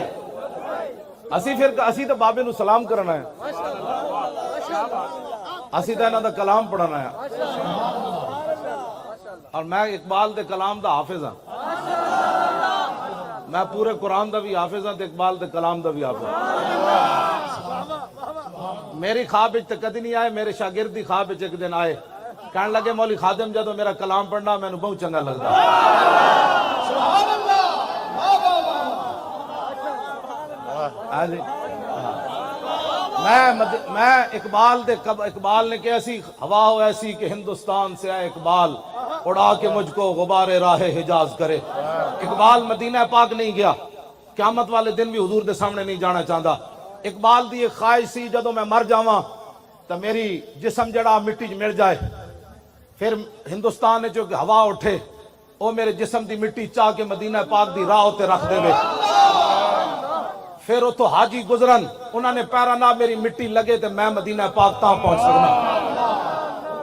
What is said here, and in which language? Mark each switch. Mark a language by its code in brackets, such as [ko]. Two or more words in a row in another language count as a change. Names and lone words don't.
[pa] اسی تو بابے نو سلام کرنا ہے اسی تو انہاں دا کلام پڑھنا ہے اور میں اقبال دے کلام دا حافظ ہاں. میں پورے قرآن دا بھی حافظ ہاں تے اقبال دے کلام دا بھی حافظ ہاں. میری خواب وچ تے کدی نہیں آئے میرے شاگرد دی خواب وچ ایک دن آئے کہنے لگے مولوی خادم جدوں میرا کلام پڑھنا مینوں بہت چنگا لگدا. [ar] سبحان اللہ. [ur] میں اقبال نے کہ ایسی ہوا ہو ایسی کہ ہندوستان سے آئے اقبال اڑا کے مجھ کو غبار راہ حجاز کرے. [pa] اقبال مدینہ پاک نہیں گیا قیامت والے دن بھی حضور دے سامنے نہیں جانا چاہتا. اقبال دی ایک خواہش سی جدوں میں مر جاواں تو میری جسم جڑا مٹی چ مل جائے پھر ہندوستان جو ہوا اٹھے وہ میرے جسم دی مٹی چاہ کے مدینہ پاک دی راہ تے رکھ دے. پھر اتو حاجی گزرن انہوں نے پیرا نہ میری مٹی لگے تے میں مدینہ پاک تاں پہنچ سکنا.